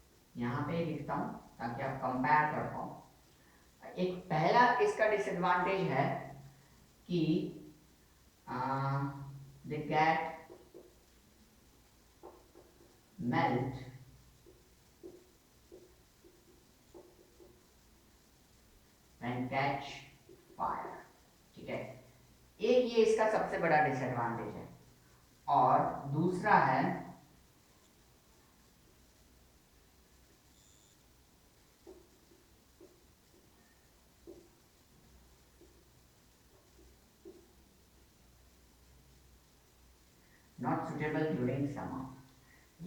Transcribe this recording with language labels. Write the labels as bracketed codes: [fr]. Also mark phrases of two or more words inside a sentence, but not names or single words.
[hi] यहाँ पे लिखता हूँ ताकि आप कंपेयर कर पाओ। एक पहला इसका डिसएडवांटेज है कि [en] they get melt when catch fire। [hi] ठीक है, एक ये इसका सबसे बड़ा डिसएडवांटेज है। और दूसरा है [en] not suitable during summer.